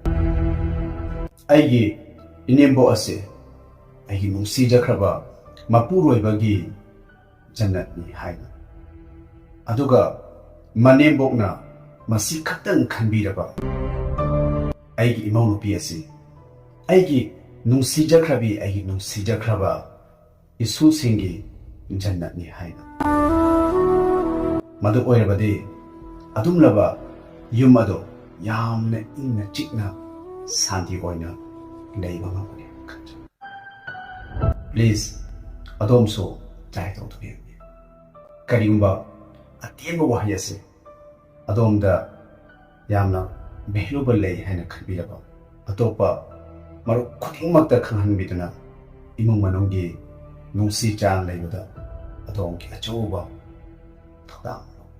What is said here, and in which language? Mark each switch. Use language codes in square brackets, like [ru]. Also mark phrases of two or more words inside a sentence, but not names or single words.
[mni] aigi inembo ase aigi nungsijakraba mapuroibagi jannat ni haina aduga manembokna masi khatang khanbiraba aigi imau nupi ase aigi nungsijakrabi aigi nungsijakraba isu singi jannat ni haina madu oirabadi adumlaba yum ado yamna ingna chikna santi oina leiba ngabani khanja please adom [en] so try to be [mni] karigumba atemba wahayase adomda yamna valuable lei haina khanbiraba atopa maru khudingmakta khanghanbiduna imung manunggi nungsi chang leibada adom ki achouba thokdam